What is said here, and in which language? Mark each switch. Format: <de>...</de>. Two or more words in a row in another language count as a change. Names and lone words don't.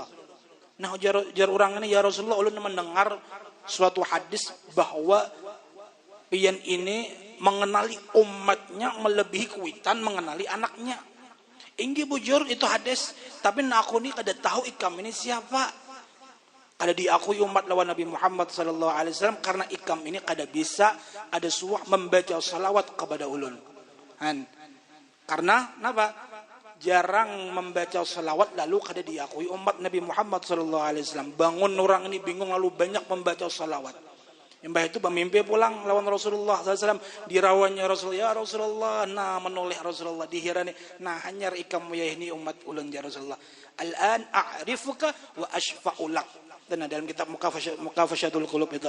<bjn>Nah ujar orang ini, ya Rasulullah, ulun mendengar suatu hadis bahwa pian ini mengenali umatnya melebihi kuitan mengenali anaknya. Inggi bujur itu hadis, tapi aku ni kada tahu ikam ini siapa. Kada diakui umat lawan Nabi Muhammad</bjn> <ar>sallallahu alaihi wasallam</ar> <bjn>karena ikam ini kada bisa ada suah membaca salawat kepada ulun.</bjn> <id>Karena kenapa? Jarang membaca salawat lalu kada diakui umat Nabi Muhammad</id> <ar>sallallahu alaihi wasallam.</ar> <id>Bangun orang ini bingung lalu banyak membaca salawat. Mbah itu pemimpin pulang lawan Rasulullah SAW.</id> <bjn>Dirawannya Rasulullah, ya Rasulullah, nah menoleh Rasulullah dihirani, nah hanyar ikam ya ini umat ulun ya Rasulullah.</bjn> <ar>Al-an a'rifuka wa ashfa'ulak.</ar> <id>Dan dalam kitab Mukafasyatul Qulub itu.</id>